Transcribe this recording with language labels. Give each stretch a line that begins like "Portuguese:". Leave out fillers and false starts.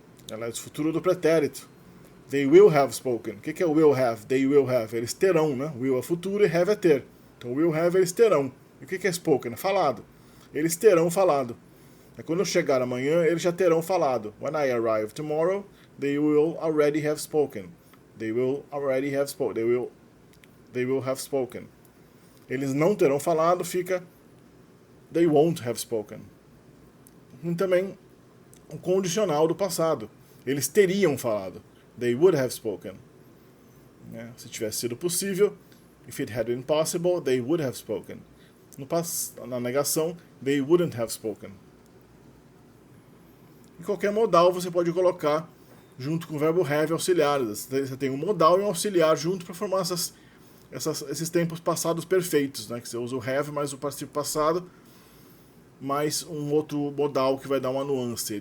Portuguese: Aliás, o futuro do pretérito.
English: They will have spoken.
Portuguese: O que é will have?
English: They will have.
Portuguese: Eles terão, né? Will é futuro e have é ter. Então, will have, eles terão. E o que é spoken? É falado. Eles terão falado. Quando eu chegar amanhã, eles já terão falado.
English: When I arrive tomorrow, they will already have spoken. They will already have spoken. They will have spoken.
Portuguese: Eles não terão falado, fica
English: they won't have spoken.
Portuguese: E também o condicional do passado. Eles teriam falado.
English: They would have spoken.
Portuguese: Se tivesse sido possível,
English: if it had been possible, they would have spoken.
Portuguese: Na negação,
English: they wouldn't have spoken.
Portuguese: Em qualquer modal você pode colocar junto com o verbo have auxiliares. Você tem um modal e um auxiliar junto para formar essas esses tempos passados perfeitos, né? Que você usa o have mais o participo passado, mais um outro modal que vai dar uma nuance.